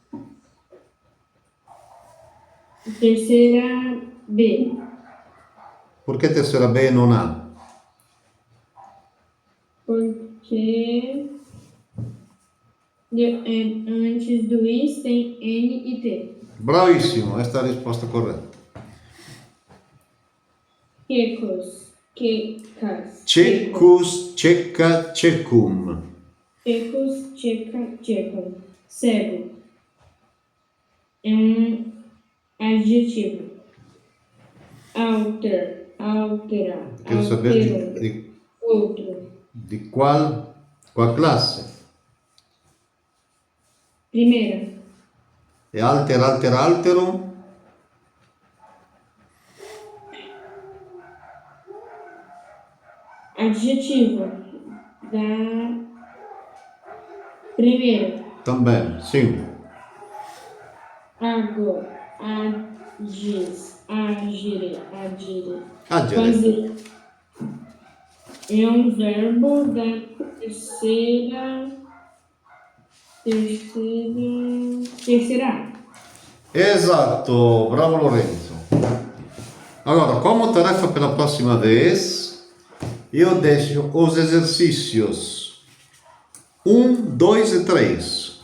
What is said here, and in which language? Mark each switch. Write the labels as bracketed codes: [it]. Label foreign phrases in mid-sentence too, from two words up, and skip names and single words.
[pt] Terceira B. Por que terceira B e non A? Porque antes do is tem N e T. [it] Bravissimo, esta è la risposta corretta. [la] Quecos, quecas. Cecus, cecca, cecum. Quecos, checa, checam. Cego. [pt] É adjetivo. Alter, alterar. Quero saber [la] Alterum. [pt] Outro. di qual classe. Primeira. [la] E alter, alter, alterum. [pt] Adjetivo. Da primeira. Também, sim. Agora. [la] Agis. Agire. Agire. Agere. [pt] Fazer. É um verbo da terceira. Terceira. [it] Esatto, bravo Lorenzo. [pt] Agora, como tarefa pela próxima vez, eu deixo os exercícios 1, 2 e 3.